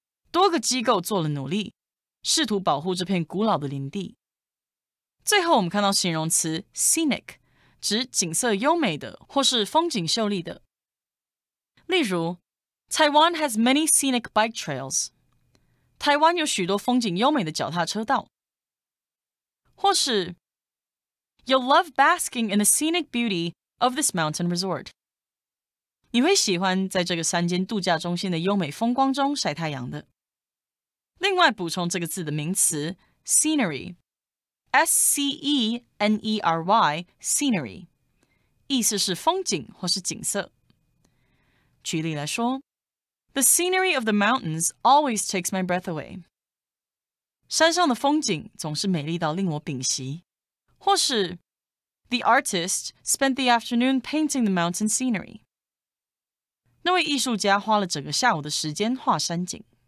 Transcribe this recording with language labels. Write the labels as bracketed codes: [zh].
[zh] 多个机构做了努力，试图保护这片古老的林地。最后我们看到形容词 scenic, 指景色优美的或是风景秀丽的。例如 [en] Taiwan has many scenic bike trails. [zh] 台湾有许多风景优美的脚踏车道。或是 [en] You'll love basking in the scenic beauty of this mountain resort. [zh] 你会喜欢在这个山间度假中心的优美风光中晒太阳的。另外补充这个字的名词 scenery, S-C-E-N-E-R-Y, scenery, 意思是风景或是景色。举例来说 [en] The scenery of the mountains always takes my breath away. [zh] 山上的风景总是美丽到令我屏息。或是 [en] The artist spent the afternoon painting the mountain scenery. [zh] 那位艺术家花了整个下午的时间画山景。